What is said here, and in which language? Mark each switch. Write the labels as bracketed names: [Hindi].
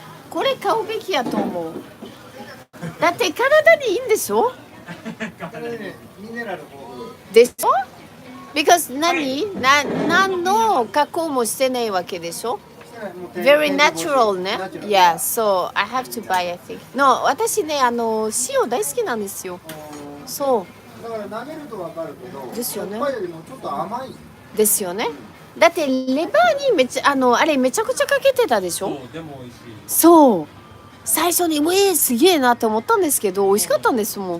[Japanese] これ買うべきやと思う。だって体にいいんでしょ？ミネラルでしょ？ [English] because [Japanese] 何の加工もしてないわけでしょ？ [English] Very natural ね。 Yeah, so I have to buy, I think. [Japanese] No, 私ね、塩大好きなんですよ。そう。だから舐めるとわかるけど、ですよね。しょっぱいよりもちょっと甘い。ですよね。だってレバーにあれめちゃくちゃかけてたでしょ？そう、でも美味しい。そう。最初にすげえなって思ったんですけど、美味しかったんですもん。